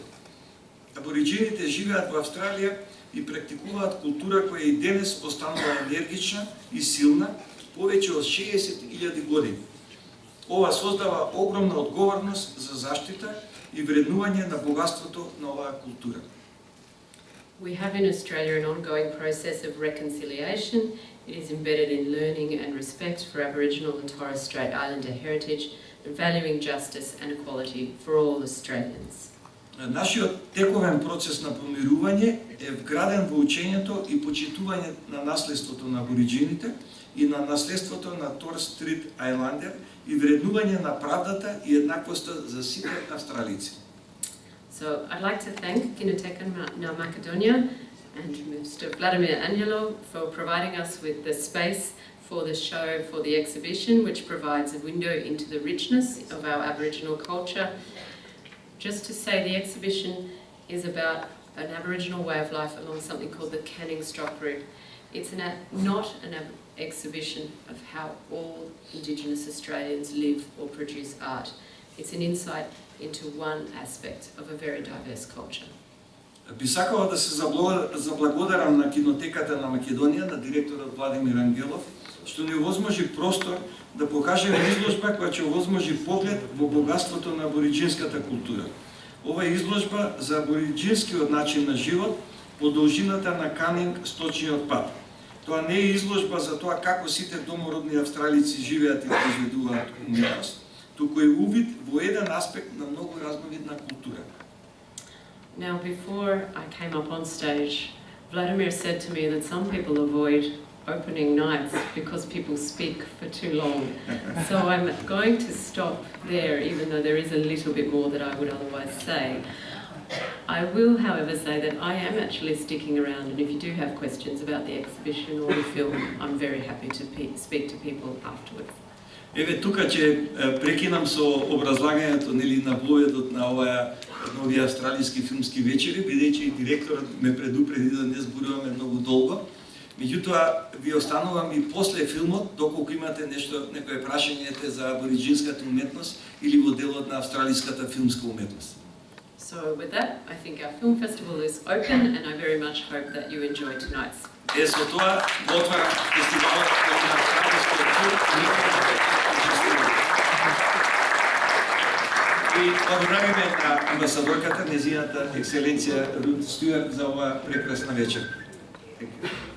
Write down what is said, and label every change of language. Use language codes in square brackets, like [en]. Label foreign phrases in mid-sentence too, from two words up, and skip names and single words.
[mk] Абориджините живеат во Австралија и практикуваат култура која и денес останува енергична и силна повеќе од 60.000 години. Ова создава огромна одговорност за заштита и вреднување на богатството на оваа култура. [en] We have in Australia an ongoing process of reconciliation. It is embedded in learning and respect for Aboriginal and Torres Strait Islander heritage and valuing justice and equality for all Australians. [mk] Нашиот тековен процес на помирување е вграден во учењето и почитување на наследството на абориджините и на наследството на Торres Strait Islander и вреднување на правдата и еднаквоста за сите австралици. [en] So I'd like to thank Kinoteka Makedonија and Mr. Vladimir Ангелов for providing us with the space for the show, for the exhibition, which provides a window into the richness of our Aboriginal culture. Just to say, the exhibition is about an Aboriginal way of life along something called the Canning Stock Route. It's not an exhibition of how all Indigenous Australians live or produce art. It's an insight into one aspect of a very diverse culture. [mk] Би сакала да се заблагодарам на Кинотеката на Македонија, на директорот Владимир Ангелов, што ни овозможи простор да покажеме изложба која ќе овозможи поглед во богатството на абориджинската култура. Ова е изложба за абориджинскиот начин на живот по должината на Канинг сточниот пат. Тоа не е изложба за тоа како сите домородни австралици живеат и произведуваат уметност, туку е увид во еден аспект на многу разновидна култура. [en] Now, before I came up on stage, Vladimir said to me that some people avoid opening nights because people speak for too long. So I'm going to stop there, even though there is a little bit more that I would otherwise say. I will, however, say that I am actually sticking around, and if you do have questions about the exhibition or the film, I'm very happy to speak to people afterwards. [mk] Еве тука ќе прекинам со образлагањето нели на поведот на нови австралиски филмски вечери, бидејќи и директорот ме предупреди да не зборуваме многу долго. Меѓутоа ви останувам и после филмот, доколку имате некое прашање за абориджинската уметност или во делот на австралиската филмска уметност. [en] So with that, I think our film festival is open, and I very much hope that you enjoy tonight's. [mk] Со тоа го отварам фестивалот на австралискиот филм. И благодариме на амбасадорката, незината екселенција Стјуард за оваа прекрасна вечер.